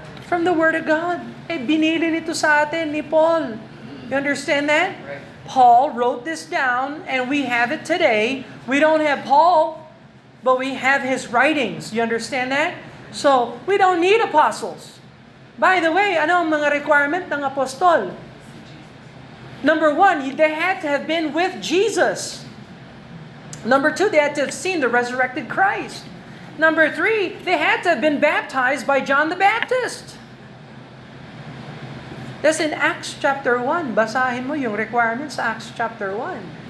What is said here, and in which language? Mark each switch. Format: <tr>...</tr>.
<en>From the Word of God.</en> <tl>Binili nito sa atin ni Paul.</tl> <en>You understand that? Right. Paul wrote this down and we have it today. We don't have Paul, but we have his writings. You understand that? So, we don't need apostles. By the way,</en> <tl>ano ang mga requirement ng apostol?</tl> <en>Number one, they had to have been with Jesus. Number two, they had to have seen the resurrected Christ. Number three, they had to have been baptized by John the Baptist. That's in Acts chapter 1.</en> <tl>Basahin mo yung</tl> <en>requirements sa Acts chapter 1.</en>